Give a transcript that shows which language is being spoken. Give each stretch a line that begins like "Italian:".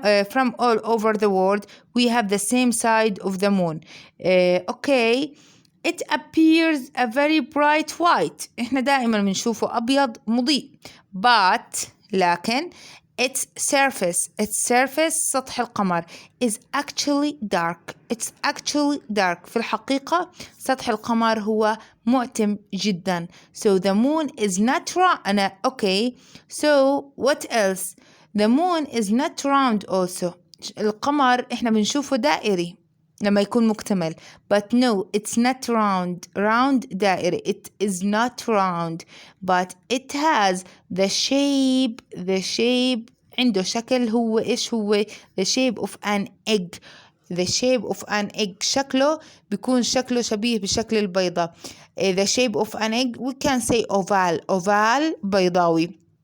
English: From all over the world, we have the same side of the moon. Okay, it appears a very bright white.
Arabic: إحنا دائما بنشوفه أبيض مضيء.
English: But
Arabic: لكن
English: its surface
Arabic: سطح القمر
English: is actually dark. It's actually dark.
Arabic: في الحقيقة سطح القمر هو مؤتم جدا.
English: So the moon is not round. Okay. So what else? The moon is not round also.
Arabic: القمر إحنا بنشوفه دائري لما يكون مكتمل.
English: But no, it's not round
Arabic: دائري.
English: It is not round, but it has the shape
Arabic: عنده شكل. هو إيش هو؟
English: the shape of an egg. the shape of an egg
Arabic: شكله بيكون شكله شبيه بشكل البيضة.
English: the shape of an egg we can say oval
Arabic: بيضاوي.